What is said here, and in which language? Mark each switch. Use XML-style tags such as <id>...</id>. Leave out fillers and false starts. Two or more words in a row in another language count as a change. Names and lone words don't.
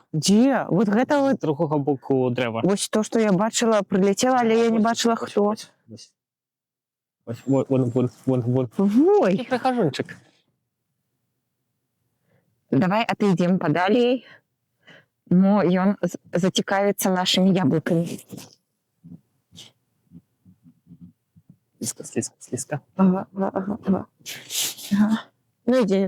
<be>Дзе? Вот гэта З вот... другого боку дрэва. Вось то, што я бачыла, прылецела, але я не бачыла, хто. Вон. Ой!</be> <uk>Такий прихожунчик.</uk> <ru>Давай отойдем подалей.</ru> <be>Но ён зацікавіцца нашими яблыкамі.</be> <uk>Слизко.</uk> <ru>Ага. Ну, иди.</ru>